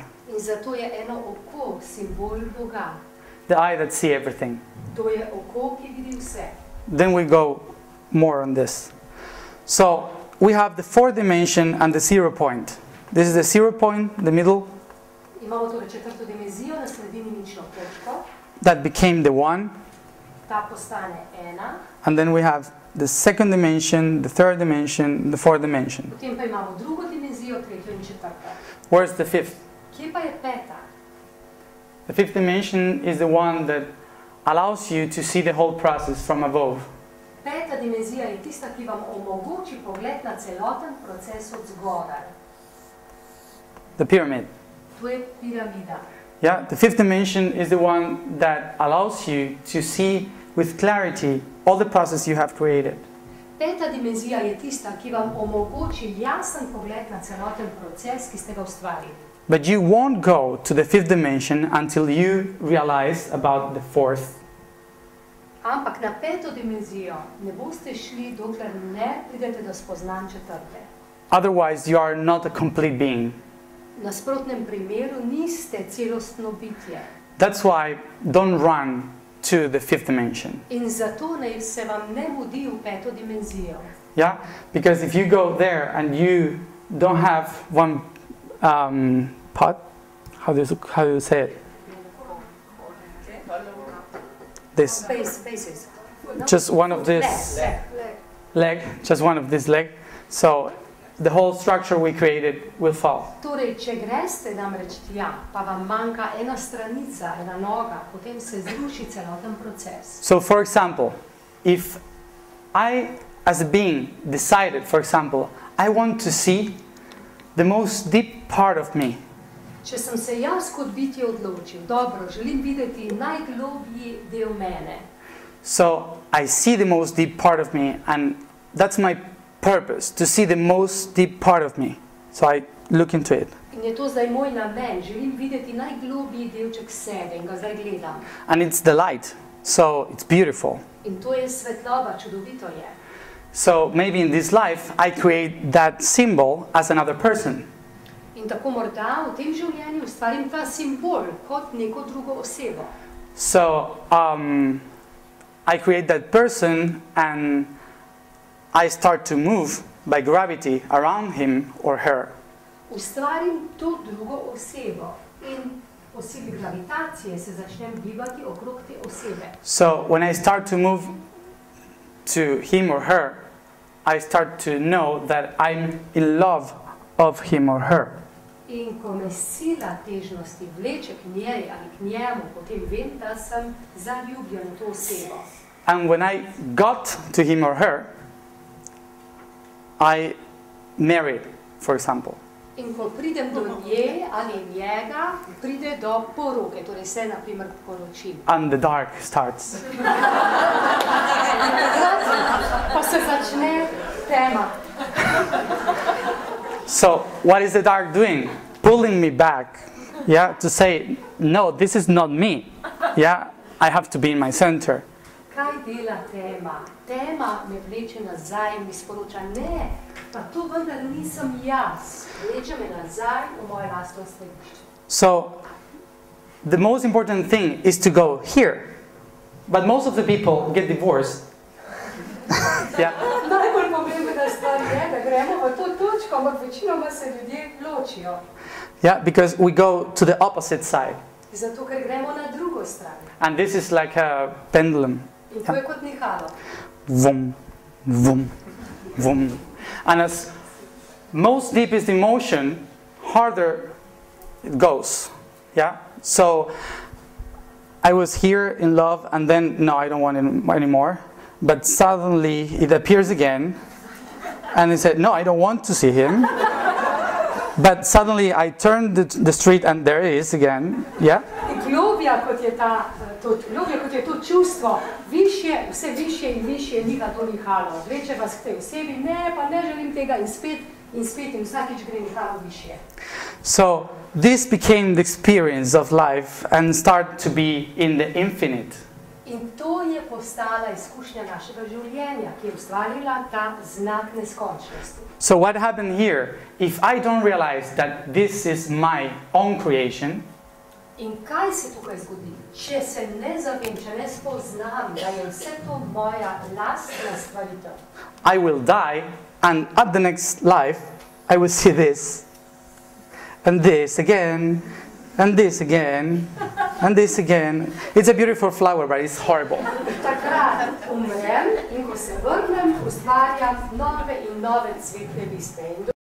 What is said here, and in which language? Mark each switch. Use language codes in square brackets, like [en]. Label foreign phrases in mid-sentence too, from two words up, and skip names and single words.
[sl] In zato je eno oko simbol Boga. [en] The eye that sees everything. [sl] To je oko, ki vidi vse. [en] Then we go more on this. So we have the fourth dimension and the 0 point. This is the 0 point, the middle, [sl] Imamo torej četrto dimenzijo, na sredini nično točko. [en] that became the one. [sl] Ta postane ena. [en] And then we have the second dimension, the third dimension, the fourth dimension. [sl] Potem pa imamo drugo dimenzijo, tretjo in četrto. [en] Where's the fifth? [sl] Kje pa je peta? [en] The fifth dimension is the one that allows you to see the whole process from above. [sl] Peta dimenzija je tista, ki vam omogoči pogled na celoten proces od zgoraj. [en] The pyramid. [sl] To je piramida. [en] Yeah, the fifth dimension is the one that allows you to see with clarity all the process you have created. [sl] Peta dimenzija je tista, ki vam omogoči jasen pogled na celoten proces, ki ste ga ustvarili. [en] But you won't go to the fifth dimension until you realize about the fourth. [sl] Ampak na peto dimenzijo ne boste šli, dokler ne pridete do spoznanj četrte. [en] Otherwise, you are not a complete being. [sl] V nasprotnem primeru niste celostno bitje. [en] That's why don't run to the fifth dimension. [sl] In zato naj se vam ne mudi v peto dimenzijo. [en] Yeah? Because if you go there and you don't have one pot, how do you say it? This. Basis. No? Just one of this leg, just one of this leg. So the whole structure we created will fall. [sl] Torej, če greste namreč tja, pa vam manjka ena stranica, ena noga, potem se zruši celoten proces. [en] So for example, if I as a being, decided, for example, I want to see the most deep part of me. [sl] Če sem se jaz kot bitje odločil, dobro, želim videti najglobji del mene. [en] So I see the most deep part of me, and that's my purpose, to see the most deep part of me. So I look into it. [sl] In je to zdaj moj namen, želim videti najglobji delček sebe in ga zdaj gledam. [en] And it's the light, so it's beautiful. [sl] In to je svetloba, čudovito je. [en] So maybe in this life I create that symbol as another person. [sl] In tako morda v tem življenju ustvarim ta simbol kot neko drugo osebo. [en] So I create that person and I start to move by gravity around him or her. [sl] Ustvarim to drugo osebo in po sili gravitacije se začnem gibati okrog te osebe. [en] So when I start to move to him or her, I start to know that I'm in love of him or her. [sl] In ko me sila težnosti vleče k njej ali k njemu, potem vem, da sem zaljubljen v to osebo. [en] And when I got to him or her, I married, for example. [sl] In ko pridem do nje ali njega, pride do poroke, torej se na primer poročim. [en] And the dark starts. [sl] Pa se začne tema. [en] So what is the dark doing? Pulling me back, yeah, to say, no, this is not me. Yeah, I have to be in my center. [sl] Kaj dela tema? Tema me vleče nazaj in mi sporoča, ne, pa to vendar nisem jaz. Vleče me nazaj v moje lastno središče. [en] So the most important thing is to go here. But most of the people get divorced. Yeah. [sl] Najbolj pomembna stvar je, da gremo v to točko, ampak večinoma se ljudje ločijo. [en] Yeah, because we go to the opposite side. [sl] Zato, ker gremo na drugo stran. [en] And this is like a pendulum. [sl] In to je kot nihalo. Vum, vum, vum. [en] And as most deep is the emotion, harder it goes. Yeah? So I was here in love, and then, no, I don't want it anymore. But suddenly it appears again, and he said, no, I don't want to see him. But suddenly I turned the street, and there it is again. Yeah? [sl] Globja kot je to čustvo, vse višje in višje niha to nihalo. Vleče vas k tej osebi, ne, pa ne želim tega in spet in vsakič gre nihalo višje. [en] So this became the experience of life and started to be in the infinite. [sl] In to je postala izkušnja našega življenja, ki je ustvarila ta znak neskončnosti. [en] So what happened here? If I don't realize that this is my own creation, [sl] in kaj se tukaj zgodi? Če se ne zavem, če ne spoznam, da je vse to moja lastna stvaritev, [en] I will die, and at the next life, I will see this, and this again, and this again, and this again. It's a beautiful flower, but it's horrible. [sl] takrat umrem in ko se vrnem, ustvarjam nove in nove cvetne liste.